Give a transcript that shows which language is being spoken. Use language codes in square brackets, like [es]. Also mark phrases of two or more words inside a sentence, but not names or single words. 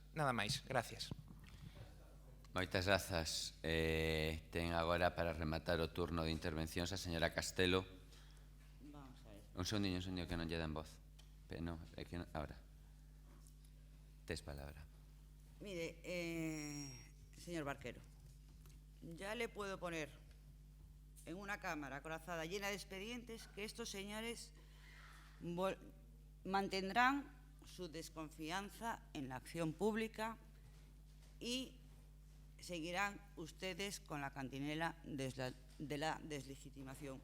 [gl] Nada máis, gracias. Moitas grazas. Ten agora para rematar o turno de intervencións a señora Castelo. Un segundinho que non lle dan voz. No, é que ahora. Tes palabra. [es] Mire, señor Barquero, ya le puedo poner en una cámara acorazada llena de expedientes que estos señores mantendrán su desconfianza en la acción pública y seguirán ustedes con la cantinela de la deslegitimación.